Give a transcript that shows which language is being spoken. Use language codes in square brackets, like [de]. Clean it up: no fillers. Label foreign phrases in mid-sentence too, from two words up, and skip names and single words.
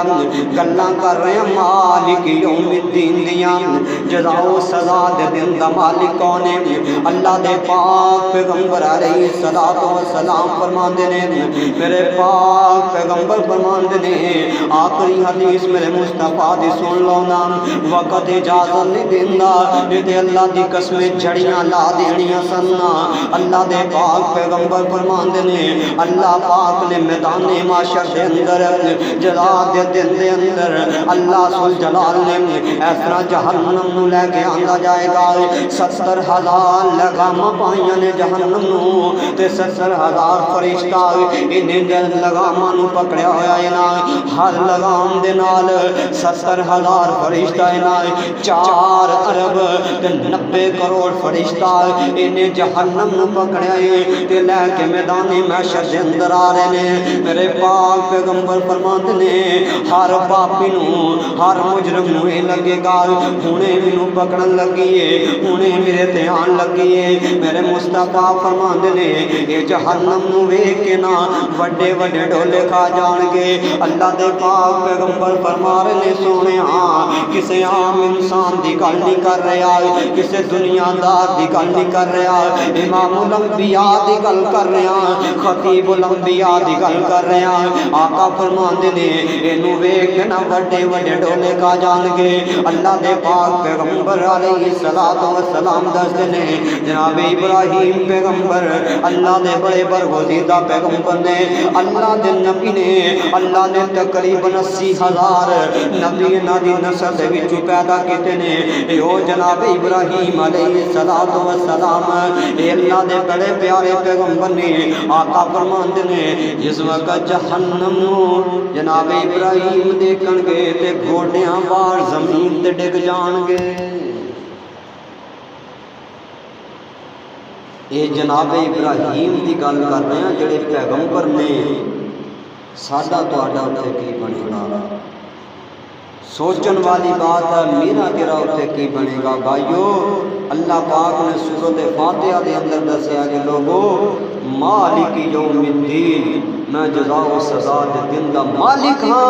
[pa] گلاں کر رہے ہیں [ar] مالک یوم الدین [pa] دیاں، جزا و سزا دے دن دا مالک کون ہے؟ اللہ دے پاک پیغمبر [ar] علیہ الصلوۃ والسلام [pa] فرماندے نے، میرے پاک پیغمبر فرماندے نے آخری حدیث میرے مصطفیٰ دی سن لو نا، وقت اجازت نہیں دیندا تے اللہ دی قسم جھڑیاں لا دینیاں سننا۔ اللہ دے پاک پیغمبر فرماندے نے اللہ پاک نے میدان معاشر دے اندر جزا دے دن دے اندر اللہ ذل جلال نے اس طرح جہنم نو لے کے آندا جائے گا۔ 70,000 لگام پائیاں نے جہنم نو تے 70,000 فرشتہ انہیں لگاماں نو پکڑیا ہویا ہے نا، ہر لگام دے نال 70,000 فرشتہ ہے نا، 4 ارب تے 90 کروڑ فرشتہ انہیں جہنم نو پکڑیا ہے تے لے کے میدان محشر دے اندر آ رہے نے۔ میرے پاک پیغمبر فرماندے نے ہر پاپی نو ہر مجرم نو اے لگے گا ہنے مینوں پکڑن لگی ہے، ہنے میرے تے آن لگی ہے۔ میرے مصطفیٰ فرماندے نے اے جہنم نو ویکھ کے نا وڈے وڈے ڈولے کھا جان گے۔ اللہ دے پاک پیغمبر فرما رہے نے سونیا کسے عام انسان دی گل نہیں کر رہا، کسے دنیا دار دی گل نہیں کر رہا، امام الانبیاء دی گل کر رہا، خطیب الانبیاء دی گل کر رہا۔ آقا فرماندے نے اینو ویکھ کے نا وڈے وڈے ڈولے کھا جان گے۔ اللہ دے پاک پیغمبر [ar] علیہ الصلوۃ والسلام [pa] دستے نے جناب ابراہیم پیغمبر اللہ دے بڑے برگزیدہ پیغمبر نے، اللہ دے نبی نے، اللہ نے تقریباً 80,000 نبی انہاں دی نسل دے وچوں پیدا کیتے نے۔ او جناب ابراہیم [ar] علیہ الصلوۃ والسلام [pa] اے اللہ دے بڑے پیارے پیغمبر نے۔ آقا فرماندے نے جس وقت جہنم نو جناب ابراہیم دیکھن گے تے گوڈیاں وار زمین تے ڈگ جان گے۔ یہ جناب ابراہیم دی گل کر رہے ہیں جڑے پیغمبر نے۔ ساڈا تہاڈا اوتھے کی بنے گا؟ سوچن والی بات ہے میرا تیرا اوتھے کی بنے گا؟ بھائیو اللہ پاک نے سورۃ فاتحہ دے اندر دسیا کہ لوگو [ar] مالک یوم الدین، [pa] میں جزا و سزا دے دن دا مالک ہاں۔